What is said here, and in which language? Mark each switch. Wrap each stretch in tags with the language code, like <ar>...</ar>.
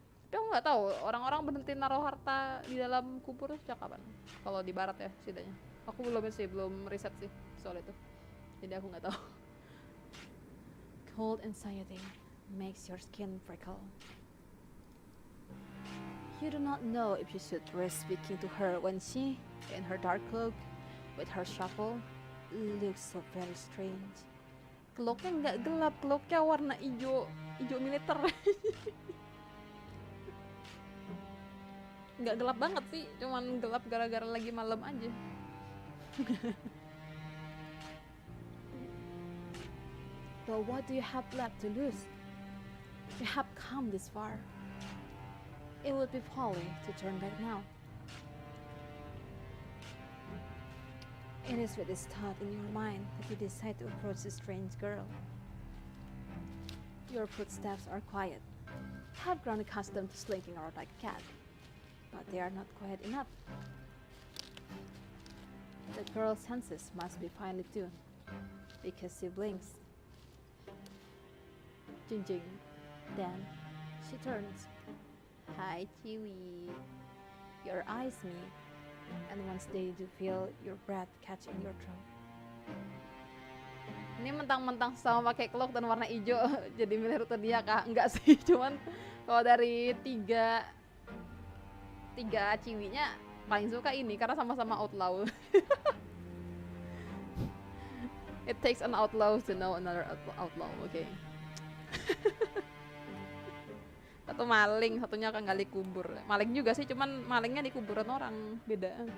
<id>Tapi aku nggak tahu orang-orang berhenti naruh harta di dalam kubur sejak kapan. Kalau di barat ya setidaknya. Aku belum riset sih soal itu. Jadi aku nggak tahu.</id> <en>Cold anxiety makes your skin prickle. You do not know if you should risk speaking to her when she, in her dark cloak, with her shovel, looks so very strange.</en> <id>Cloaknya nggak gelap, cloaknya warna hijau militer. Nggak gelap banget sih, cuman gelap gara-gara lagi malam aja.</id> <en>But what do you have left to lose? You have come this far. It would be folly to turn back now. It is with this thought in your mind that you decide to approach this strange girl. Your footsteps are quiet. Have grown accustomed to slinking around like a cat, but they are not quiet enough. The girl's senses must be finely tuned, because she blinks. Jing. Then she turns. Hi, Chiwi. Your eyes meet, and once they do feel your breath catch in your throat.</en> <id>Ini mentang-mentang sama pakai cloak dan warna hijau jadi milih rute dia kah? Enggak sih, cuman kalau dari tiga ciwinya paling suka ini karena sama-sama outlaw.</id> <en>It takes an outlaw to know another outlaw, okay.</en> <id>Satu maling, satunya akan gali kubur. Maling juga sih, cuman malingnya di kuburan orang, beda.</id>